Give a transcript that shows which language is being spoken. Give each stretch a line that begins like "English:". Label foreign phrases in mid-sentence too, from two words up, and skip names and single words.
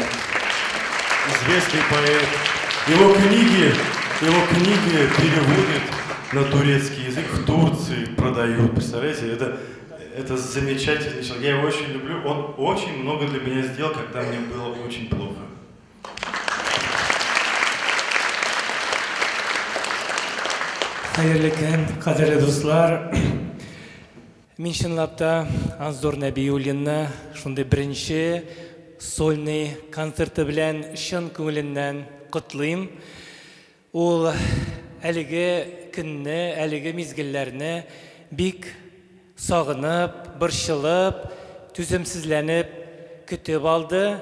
Russian: Известный поэт. Его книги переводят на турецкий язык, в Турции продают. Представляете, это это замечательный человек. Я его очень люблю. Он очень много для меня сделал, когда мне было очень плохо.
Crimean Tatar: Hayırlı kün, kadirli dostlar.
Tatar: Мен шынлапта Анзор Нәбиуллинны шундай беренче сольный концерты белән шын күңеленнән котлыйм. Ул әлеге көнне, әлеге мизгелләрне бик сагынып, борчылып, түземсезләнеп көтеп алды.